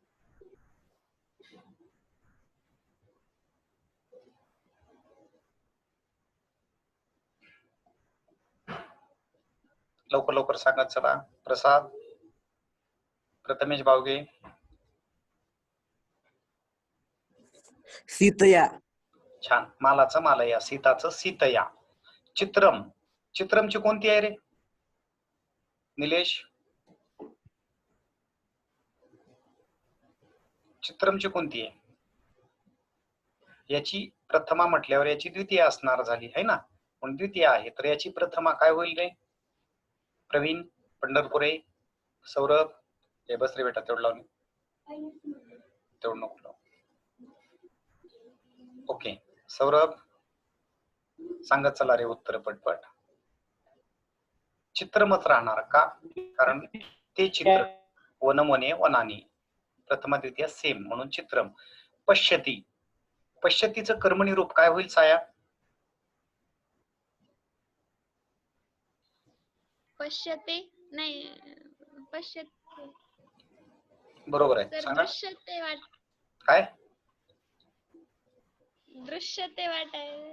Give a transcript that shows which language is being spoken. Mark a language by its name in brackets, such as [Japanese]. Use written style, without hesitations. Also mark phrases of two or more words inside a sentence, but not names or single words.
[Marathi] लवकर लवकर सांगत चला. प्रसाद, प्रथमेश बावगे. सीतया. छान. मालाचं मालया, सीताचं सीतया. चित्रम, चित्रमची कोणती आहे रे निलेश? चित्रमची कोणती आहे? याची प्रथमा म्हटल्यावर याची द्वितीय असणार झाली [Hindi] है ना, [Marathi] पण द्वितीय आहे, तर याची प्रथमा काय होईल रे? प्रवीण पंढरपुरे, सौरभ. हे बस रे बेटा, तेवढं लावून, तेवढं नको लावू. ओके सौरभ सांगत चला रे उत्तर पटपट. चित्रमच राहणार का? कारण ते चित्र, [Sanskrit] वनमने वनानी, [Marathi] प्रथमा द्वितीय सेम, म्हणून चित्रम. पश्यती, पश्यतीचं कर्मणी रूप काय होईल साया? पश्यते नाही, पश्यते. बरोबर आहे, तर सांगा. [Sanskrit] दृश्यते वाट, [Marathi] काय [Sanskrit] दृश्यते वाटाय.